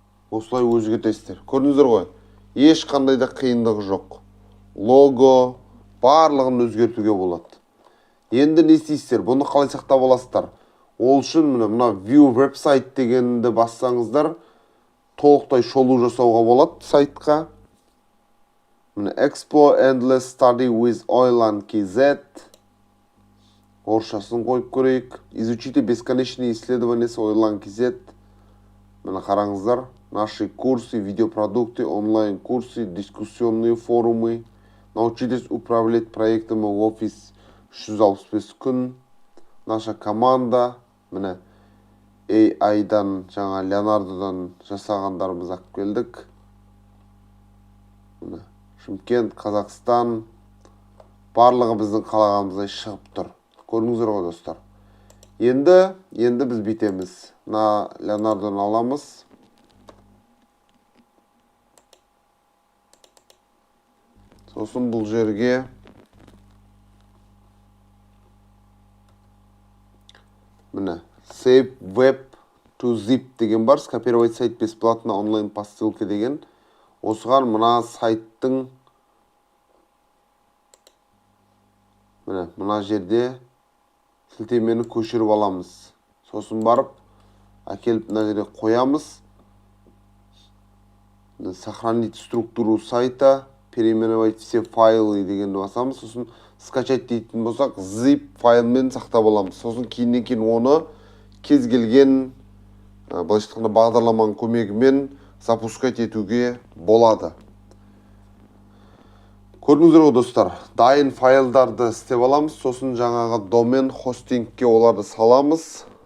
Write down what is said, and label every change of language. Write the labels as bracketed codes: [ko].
[kk] Осылай өзгертесіздер. Көрдіңіздер ғой? Ешқандай да қиындығы жоқ. Лого барлығын өзгертуге болады. Енді не істейсіздер? Бұны қалай сақтап аласыздар? Ол үшін мына View Website дегенді бассаңыздар, толықтай шолу жасауға болады сайтқа. [en] Міне Explore Endless Study with Oilan KZ. [kk] Орысшасын қойып көрейік. [ru] Изучите бесконечные исследования с Oilan KZ. [kk] Міне қараңыздар. [ru] Наши курсы, видеопродукты, онлайн-курсы, дискуссионные форумы. Научитесь управлять проектами в офис 365 күн. Наша команда. [kk] Міне AI-дан, жаңа Leonardo-дан жасағандарымыз алып келдік. Міне Шымкент, Қазақстан. Барлығы біздің қалағанымыздай шығып тұр. Көрдіңіздер ғой достар. Енді біз бітеміз. Мына Leonardo-ны аламыз. Сосын бұл жерге міне [en] Save Web to Zip [kk] деген бар. [ru] Скопировать сайт бесплатно онлайн по ссылке деген. [kk] Осыған мына сайттың мына жерде сілтемені көшіріп аламыз. Сосын барып, әкеліп мына жерде қоямыз. [ru] Сохранить структуру сайта, переименовать все файлы [kk] дегенді басамыз. Сосын скачать дейтін болсақ, zip файлмен сақтап аламыз. Сосын кейіннен кейін оны кез келген былайша айтқанда бағдарламаның көмегімен запускать етуге болады. Көрдіңіздер ғой достар, дайын файлдарды істеп аламыз. Сосын жаңағы домен хостингке оларды саламыз.